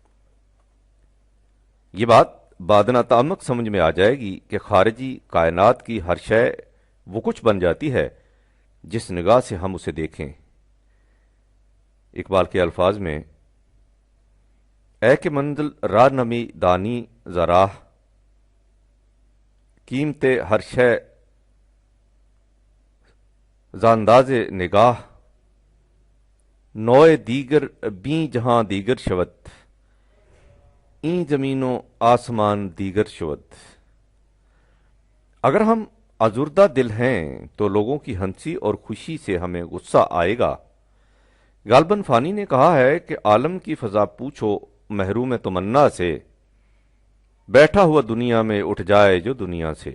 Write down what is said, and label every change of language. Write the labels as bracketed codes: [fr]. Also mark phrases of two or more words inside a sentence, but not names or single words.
[ur] یہ بات بادنا تعمق سمجھ میں آ جائے گی کہ خارجی کائنات کی ہر شے وہ کچھ بن جاتی ہے جس نگاہ سے ہم اسے دیکھیں۔ اقبال کے الفاظ میں [fa] اے کہ منزل راہ نمی دانی زراہ قیمت ہر شے زانداز نگاہ نوع دیگر بیں جہاں دیگر شود این زمین و آسمان دیگر شود۔ [ur] اگر ہم آزردہ دل ہیں تو لوگوں کی ہنسی اور خوشی سے ہمیں غصہ آئے گا۔ غالباً فانی نے کہا ہے کہ عالم کی فضا پوچھو محروم تمنا سے، بیٹھا ہوا دنیا میں اٹھ جائے جو دنیا سے۔